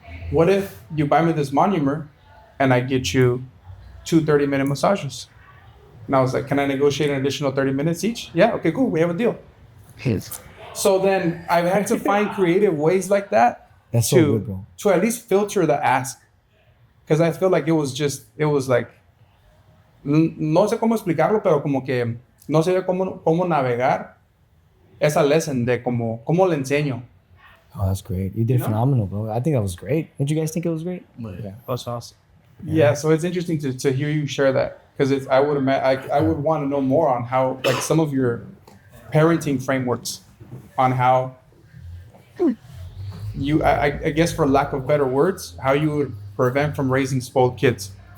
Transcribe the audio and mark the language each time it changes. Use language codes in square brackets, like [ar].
[en] What if you buy me this monomer and I get you 2 30-minute massages? And I was like, can I negotiate an additional 30 minutes each? Yeah, okay, cool. We have a deal. So then I've had to find creative ways like that. That's so good, bro. To at least filter the ask. Because I feel like it was like, [es] no sé cómo explicarlo, pero como que no sé cómo navegar esa lesson de cómo le enseño. [en] Oh, that's great. You did phenomenal, bro. I think that was great. Did you guys think it was great? Yeah, that's awesome. Yeah, so it's interesting to hear you share that. Because I would want to know more on how, like, some of your parenting frameworks on how you, I guess for lack of better words, how you would prevent from raising spoiled kids.